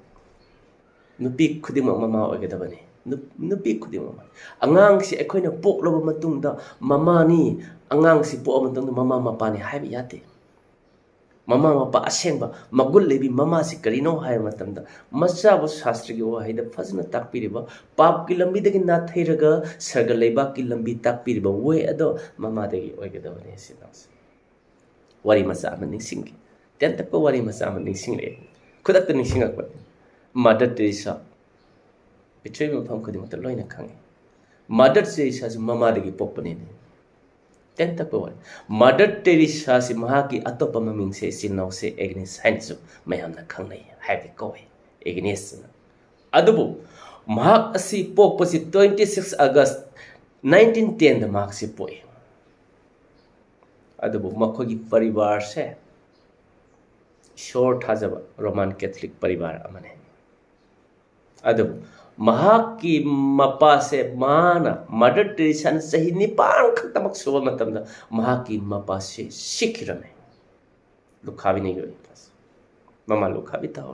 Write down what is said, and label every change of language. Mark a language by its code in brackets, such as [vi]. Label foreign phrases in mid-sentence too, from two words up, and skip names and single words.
[mni] नुपी खुदिमक ममा ओइगदबने नुपी खुदिमक अंगांगसी अखोयना पोकलब मतुंगदा ममानी अंगांगसी पोक मतुंगदा ममा मपानी हाइब याते ममा मपा असेंबा मगुल लेबी ममा से करिनो हाय मतंदा मचाबो शास्त्र की वाहिदा फजना ताकपिरिबा पाप की लंबी दगी नाथैरगा सर्ग लेबा की लंबी ताकपिरिबा वे अदो ममा दगी ओइगदबने सिनास वारी मचा निसिंगी तेन तक वारी मचा निसिंगले खुदत निसिंगक मदर टेरेसा पृथ्वी मफम खुदिमत लोइना खंगे मदर टेरेसा से ममादगी पोकपने तेन तक वारी मदर टेरेसा से महाकी अतोप ममिंग से सिनाव से एग्नेस हाइनसु मयामना खंगनै हाइबे कोय एग्नेस अदुबु महाक असि पोकपसि 26 अगस्त 1910 द महाक से पोय अदुबु मखोगी परिवार से शोर थाजब [en] Roman Catholic [mni] परिवार अमने अदुबु महाकी मपा से माना मदर टेरेसा सही निपान खतमक सुब मतमदा महाकी मपा से सिखरमे लुखाबी नहीं गई ममा लुखाबी तावर